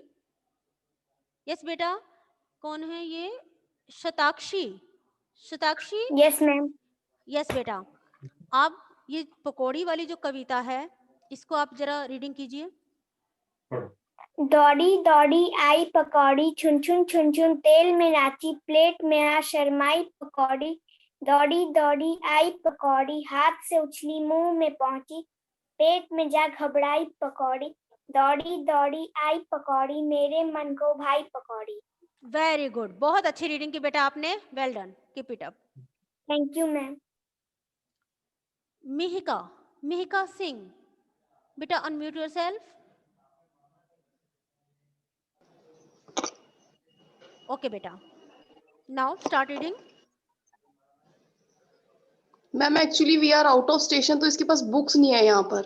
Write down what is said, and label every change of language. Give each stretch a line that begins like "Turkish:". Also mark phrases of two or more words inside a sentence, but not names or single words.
Hindi: यस बेटा, कौन है ये? शताक्षी। शताक्षी,
English: Yes ma'am.
Hindi: यस बेटा। अब ये पकौड़ी वाली जो कविता है, इसको आप जरा रीडिंग कीजिए। दौड़ी दौड़ी आई पकौड़ी, छुन छुन छुन छुन तेल में नाची, प्लेट में आ शर्माई पकौड़ी। दौड़ी दौड़ी आई पकौड़ी, हाथ से उछली मुंह में पहुंची, पेट में जा घबराई पकौड़ी। दौड़ी दौड़ी आई पकौड़ी, मेरे मन को भाई पकौड़ी।
English: very good,
Hindi: बहुत अच्छी रीडिंग की बेटा आपने,
English: Well done, keep it up. Thank you ma'am.
Hindi: मिहिका, मिहिका सिंह, बेटा
English: unmute yourself. OK बेटा, now start reading। Ma'am actually we are out of station,
Hindi: तो इसके पास बुक्स नहीं है यहाँ पर।